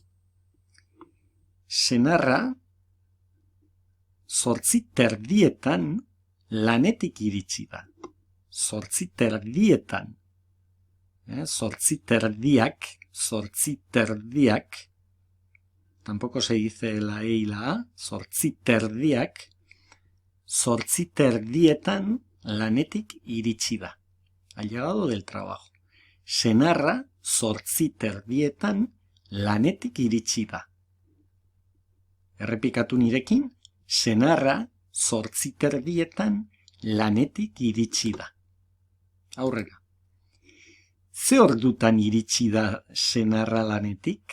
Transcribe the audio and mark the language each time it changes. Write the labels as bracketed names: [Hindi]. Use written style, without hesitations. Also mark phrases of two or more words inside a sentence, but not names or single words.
[Basque] Senarra 8:30 lanetik iritsi da. 8:30. 8:30. [Spanish] Tampoco se dice la E y la A. [Basque] 8:30. 8:30 lanetik iritsi da. [Spanish] Ha llegado del trabajo. [Basque] Senarra 8:30 lanetik iritsi da. Errepikatu nirekin. Senarra 8:30 lanetik iritsi da. Aurrera. Ze ordutan iritsi da senarra lanetik?